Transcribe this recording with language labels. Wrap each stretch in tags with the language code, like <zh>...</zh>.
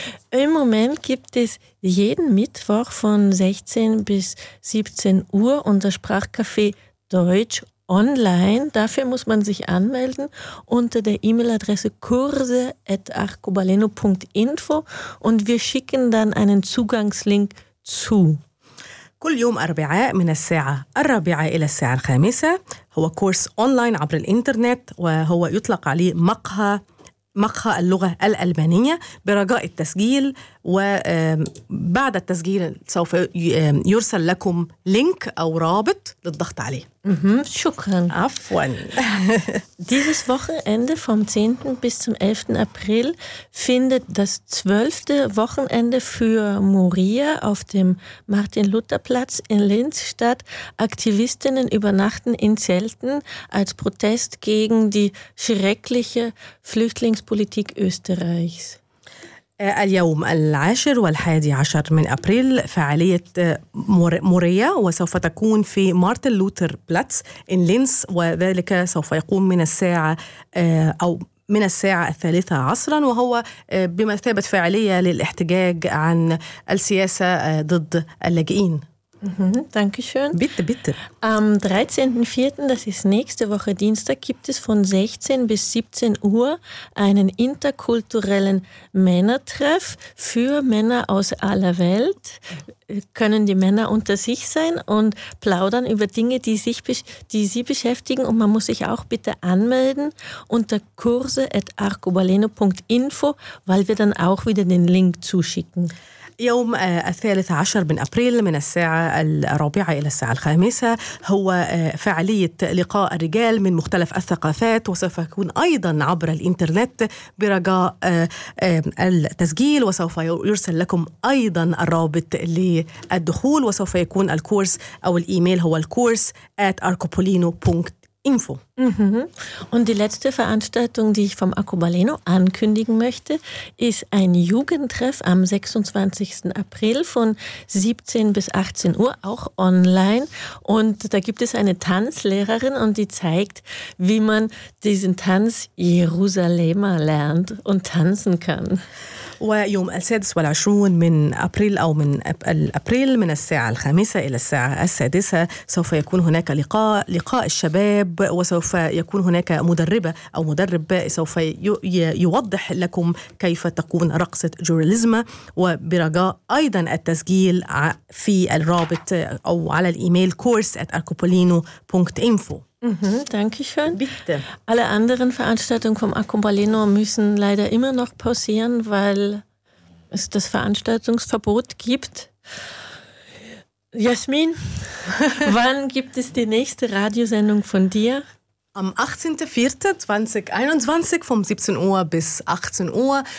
<de>Im Moment gibt es jeden Mittwoch von 16 bis 17 Uhr unser Sprachcafé Deutsch online. Dafür muss man sich anmelden unter der E-Mail-Adresse kurse@arcobaleno.info und wir schicken dann einen Zugangslink zu.</de> <ar>كل يوم أربعاء من الساعة الرابعة إلى الساعة الخامسة هو كورس أونلاين عبر الإنترنت وهو يطلق عليه مقهى اللغة الألبانية برجاء التسجيل وبعد التسجيل سوف يرسل لكم لينك أو رابط للضغط عليه. شكرا. عفوا.</ar> <de>Dieses Wochenende vom 10. bis zum 11. April findet das 12. Wochenende für Moria auf dem Martin-Luther-Platz in Linz statt. Aktivistinnen übernachten in Zelten als Protest gegen die schreckliche Flüchtlingspolitik Österreichs.</de> <ar>اليوم العاشر والحادي عشر من أبريل فعالية موريا وسوف تكون في مارتن لوتر بلاتس إن لينس وذلك سوف يقوم من الساعة أو من الساعة الثالثة عصرا وهو بمثابة فعالية للاحتجاج عن السياسة ضد اللاجئين.</ar> <de>Dankeschön. Bitte, bitte. Am 13.04., das ist nächste Woche Dienstag, gibt es von 16 bis 17 Uhr einen interkulturellen Männertreff für Männer aus aller Welt. Können die Männer unter sich sein und plaudern über Dinge, die sie beschäftigen. Und man muss sich auch bitte anmelden unter kurse@arcobaleno.info, weil wir dann auch wieder den Link zuschicken.</de> <ar>يوم الثالث عشر من أبريل من الساعة الرابعة إلى الساعة الخامسة هو فعالية لقاء الرجال من مختلف الثقافات وسوف يكون أيضا عبر الإنترنت برجاء التسجيل وسوف يرسل لكم أيضا الرابط للدخول وسوف يكون الكورس أو الإيميل هو course@arcobaleno.info.</ar> <de>Info. Und die letzte Veranstaltung, die ich vom Arcobaleno ankündigen möchte, ist ein Jugendtreff am 26. April von 17 bis 18 Uhr, auch online. Und da gibt es eine Tanzlehrerin und die zeigt, wie man diesen Tanz Jerusalemer lernt und tanzen kann.</de> <ar>ويوم السادس والعشرون من أبريل أو من أبريل من الساعة الخامسة إلى الساعة السادسة سوف يكون هناك لقاء الشباب وسوف يكون هناك مدربة أو مدرب سوف يوضح لكم كيف تكون رقصة جوريزما وبرجاء أيضا التسجيل في الرابط أو على الإيميل course@arcobaleno.info.</ar> <de>Dankeschön. Bitte. Alle anderen Veranstaltungen vom Arcobaleno müssen leider immer noch pausieren, weil es das Veranstaltungsverbot gibt. Jasmin, wann gibt es die nächste Radiosendung von dir? Am 18.04.2021 von 17 Uhr bis 18 Uhr.</de>